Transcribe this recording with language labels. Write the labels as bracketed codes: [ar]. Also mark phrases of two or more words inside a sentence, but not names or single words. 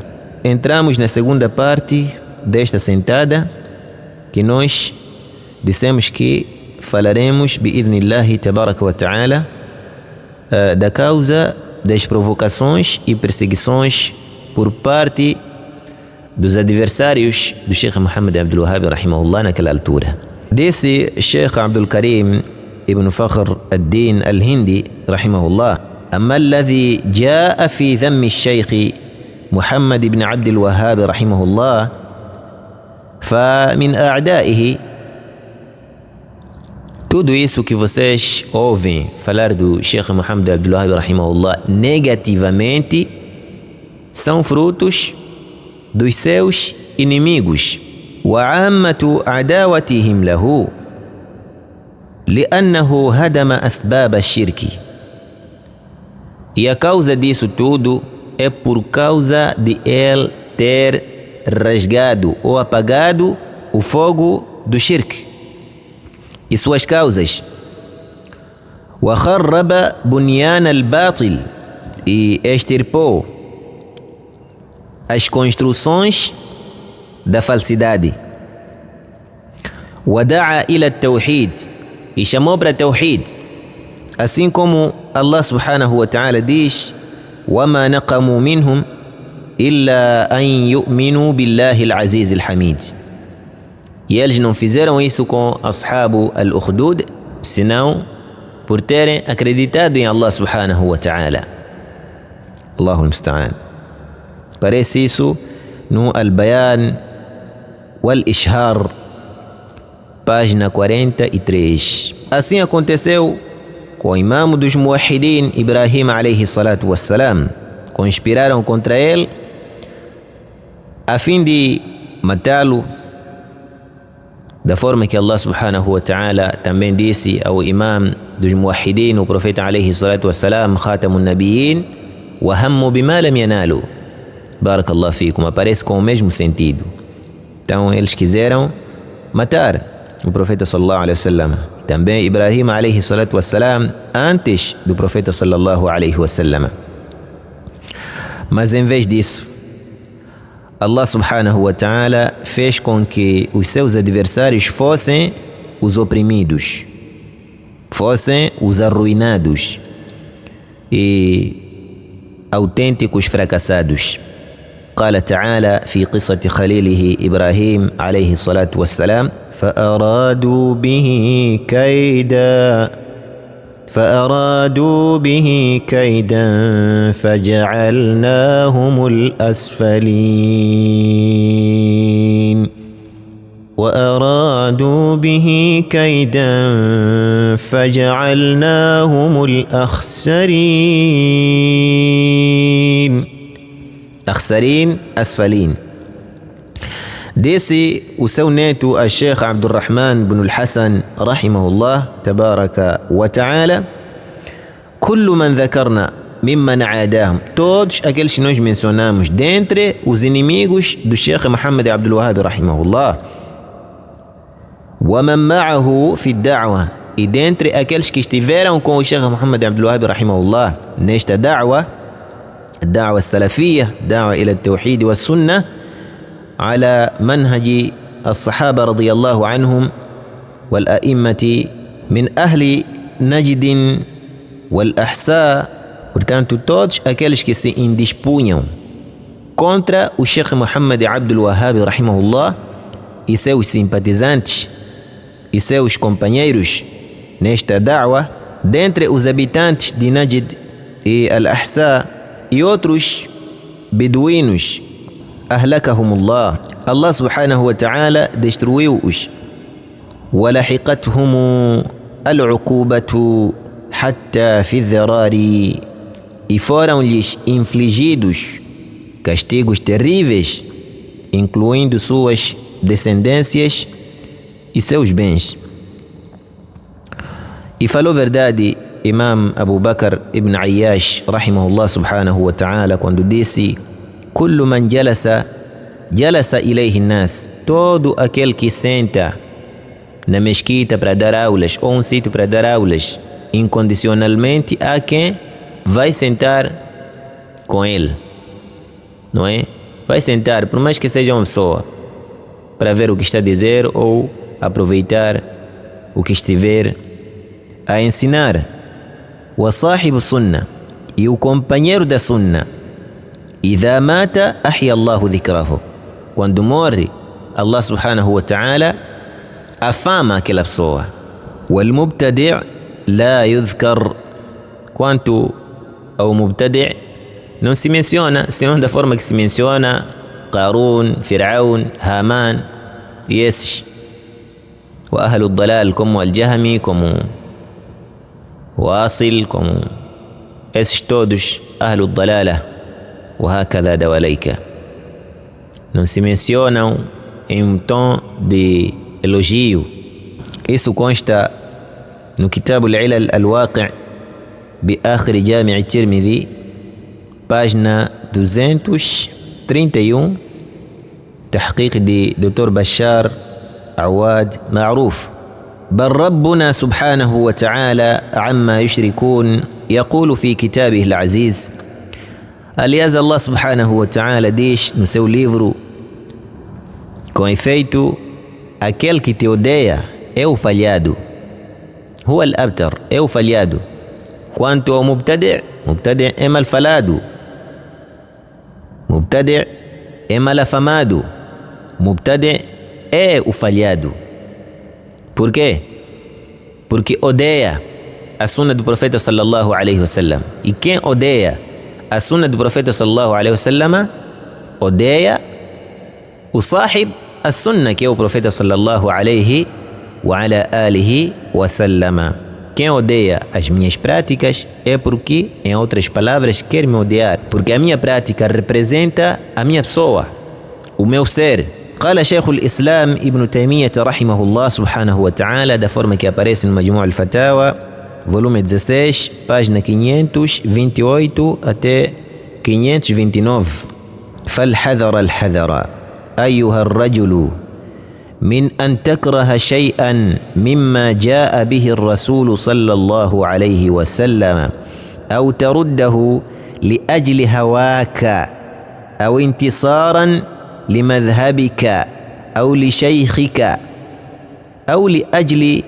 [pt] Entramos na segunda parte desta sentada, que nós dissemos que falaremos [ar] بإذن الله تبارك وتعالى [pt] da causa das provocações e perseguições por parte dos adversários do Sheikh Muhammad Abdul Wahhab rahimahullah naquela altura. [ar] Disse Sheikh Abdul Karim ibn Fakhr ad-Din al-Hindi rahimahullah: أما الذي جاء في ذم الشيخ محمد بن عبد الوهاب رحمه الله فمن أعدائه. [pt] Tudo isso que vocês ouvem falar do Sheikh Muhammad Abdul Wahhab rahimahullah negativamente são frutos dos seus inimigos. [ar] وعامة عداوتهم له لأنه هدم أسباب الشرك. [pt] E a causa disso tudo é por causa de ele ter rasgado ou apagado o fogo do shirk e suas causas. [ar] وخرب بنيان الباطل. [pt] E extirpou as construções da falsidade. [ar] ودعا إلى التوحيد. [pt] E chamou para tawhid. Assim como [ar] الله سبحانه وتعالى diz: وَمَا نَقَمُوا مِنْهُمْ إِلَّا أَنْ يُؤْمِنُوا بِاللَّهِ الْعَزِيزِ الْحَمِيدِ. [pt] E eles não fizeram isso com Ashabu al-Ukhdud, senão por terem acreditado em Allah [ar] سبحانه وتعالى. الله المستعان. [pt] Parece isso no Al-Bayan wal-Ishhar, página 43. Assim aconteceu com o imam dos Muwahhidin, Ibrahim [ar] عليه الصلاة والسلام. [pt] Conspiraram contra ele a fim de matá-lo, da forma que Allah [ar] سبحانه وتعالى [pt] também disse ao imam dos Muwahhidin, o profeta [ar] عليه الصلاة والسلام, خاتم النبيين, وهموا بما لم ينالوا. بارك الله فيكم. [pt] Aparece com o mesmo sentido. Então eles quiseram matar o profeta [ar] صلى الله عليه وسلم. [pt] Também Ibrahim [ar] عليه الصلاة والسلام [pt] antes do profeta [ar] صلى الله عليه وسلم. [pt] Mas em vez disso, Allah [ar] سبحانه وتعالى [pt] fez com que os seus adversários fossem os oprimidos. fossem os arruinados e autênticos fracassados. [ar] قال تعالى في قصة خليله إبراهيم عليه الصلاة والسلام فأرادوا به كيدا فجعلناهم الأسفلين وأرادوا به كيدا فجعلناهم الأخسرين. أخسرين أسفلين. [pt] Desse o seu neto, a Sheikh Abdurrahman bin al-Hassan [ar] رحمه الله تبارك وتعالى, كل من ذكرنا ممن عاداهم, [pt] todos aqueles que nós mencionamos dentre os inimigos do Sheikh Muhammad Abdul Wahhab rahimahullah, [ar] ومن معه في الدعوة, [pt] e dentre aqueles que estiveram com o Sheikh Muhammad Abdul Wahhab rahimahullah nesta da'wa, [ar] الدعوة السلفية, دعوة إلى التوحيد والسنة على منهج الصحابة رضي الله عنهم والأئمة من أهل نجد والأحساء. [pt] Portanto, todos aqueles que se indispunham contra o Sheikh Muhammad Abdul Wahhab rahimahullah e seus simpatizantes e seus companheiros nesta da'wa, dentre os habitantes de Najd e Al-Ahsa e outros beduínos, ahlakahumullah, Allah [ar] سبحانه وتعالى [pt] destruiu-os. [ar] وَلَحِقَتْهُمُ الْعُقُوبَةُ حَتَّى فِي الذِّرَارِ, [pt] e foram-lhes infligidos castigos terríveis, incluindo suas descendências e seus bens. E falou verdade Imam Abu Bakr ibn Ayyash [ar] رحمه الله سبحانه وتعالى [pt] quando disse: [ar] كل من جلس إليه الناس, [pt] todo aquele que senta na mesquita para dar aulas ou um sítio para dar aulas, incondicionalmente há quem vai sentar com ele, não é? Vai sentar, por mais que seja uma pessoa, para ver o que está a dizer ou aproveitar o que estiver a ensinar. [ar] وصاحب السنة, [pt] e o companheiro da sunna, [ar] إذا مات أحيا الله ذكره, [pt] quando morre Allah [ar] سبحانه وتعالى [pt] afama aquela pessoa. [ar] والمبتدع لا يذكر, [pt] quanto ao mubtadi' não se menciona, senão da forma que se menciona Qarun, Fir'aun, Haman e esses. [ar] وأهل الضلال como Al-Jahmi, [pt] como Wasil, como esses todos, [ar] أهل الضلالة, وهكذا دواليك, [pt] não se mencionam em um tom de elogio. Isso consta no Kitab al-Ilal al-Waqi' [ar] بآخر جامع الترمذي, [pt] página 231, تحقيق de Dr. Bashar Awad Ma'ruf. [ar] بل ربنا سبحانه وتعالى عما يشركون يقول في كتابه العزيز. [pt] Aliás, Allah [ar] سبحانه وتعالى [pt] diz no seu livro: com efeito, aquele que te odeia é o falhado. [ar] هو الأبتر, [pt] é o falhado. Quanto ao mubtadi', mubtadi' é mal falado, mubtadi' é mal afamado, mubtadi' é o falhado. Por quê? Porque odeia a sunna do profeta [ar] صلى الله عليه وسلم. [pt] E quem odeia a sunna do profeta [ar] صلى الله عليه وسلم [pt] odeia o [ar] صاحب السنة, [pt] que é o profeta [ar] صلى الله عليه وعلى آله وسلم. [pt] Quem odeia as minhas práticas é porque, em outras palavras, quer me odiar, porque a minha prática representa a minha pessoa, o meu ser. [ar] قال شيخ الإسلام ابن تيمية رحمه الله سبحانه وتعالى, [pt] da forma que aparece no Majmu' al-Fatawa, volume 16, página 528 até 529. [ar] فالحذر الحذر أيها الرجل من أن تكره شيئا مما جاء به الرسول صلى الله عليه وسلم أو ترده لأجل هواك أو انتصارا لمذهبك أو لشيخك أو لأجل